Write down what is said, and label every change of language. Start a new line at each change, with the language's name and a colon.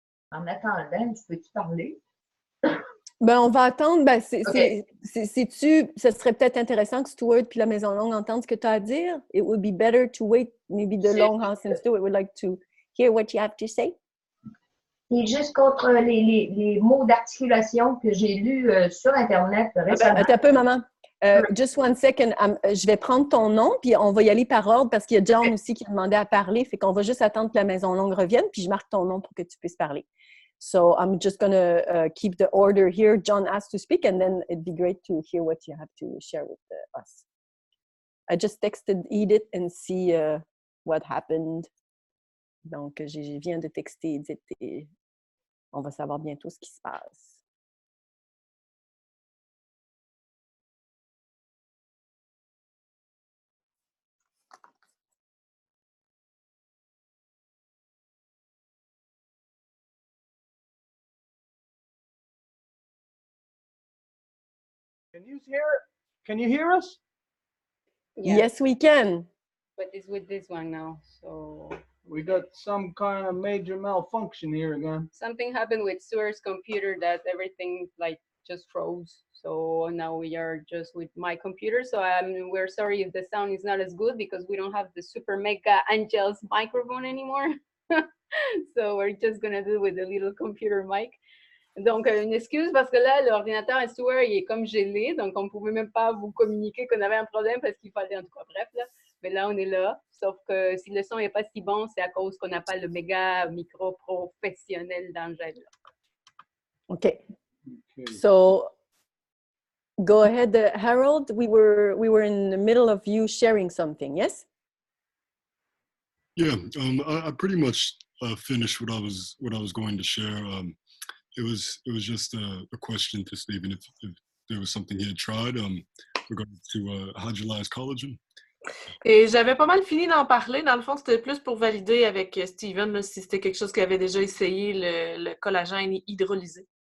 French: En attendant, tu peux-tu parler? Ben, on va attendre. Ben,
English: Okay.
French: ce serait peut-être intéressant que Stuart puis la Maison Longue entendent ce que tu as à dire.
English: It would be better to wait. Maybe the Longhouse and Stuart would like to hear what you have to say.
French: Et juste contre les mots d'articulation que j'ai lus sur Internet récemment. Attends un peu, maman.
English: Just one second.
French: Je vais prendre ton nom, puis on va y aller par ordre parce qu'il y a John aussi qui a demandé à parler. Fait qu'on va juste attendre que la Maison Longue revienne, puis je marque ton nom pour que tu puisses parler.
English: So I'm just going to keep the order here. John asked to speak, and then it'd be great to hear what you have to share with us. I just texted Edith and see what happened.
French: Donc, je viens de texter Edith et on va savoir bientôt ce qui se passe.
English: Can you hear us? Yeah, Yes, we can. but it's with this one now. So We got some kind of major malfunction here again. something happened with Stuart's computer that everything like just froze. So now we are just with my computer. So we're sorry if the sound is not as good because we don't have the super mega Angel's microphone anymore. So we're just gonna do with the little computer mic.
French: Donc, une excuse parce que là, l'ordinateur à Stuart, il est comme gelé. Donc, on ne pouvait même pas vous communiquer qu'on avait un problème parce qu'il fallait, en tout cas, bref, là. Mais là, on est là. Sauf que si le son n'est pas si bon, c'est à cause qu'on n'a pas le méga micro professionnel d'Angèle.
English: Okay. So, go ahead, Harold. We were in the middle of you sharing something, yes? Yeah, I pretty much finished what I was going to share. it was just a question to Stephen if there was something he had tried regarding to hydrolyzed collagen.
French: Et j'avais pas mal fini d'en parler. Dans le fond, c'était plus pour valider avec Steven là, si c'était quelque chose qu'il avait déjà essayé, le collagène hydrolysé.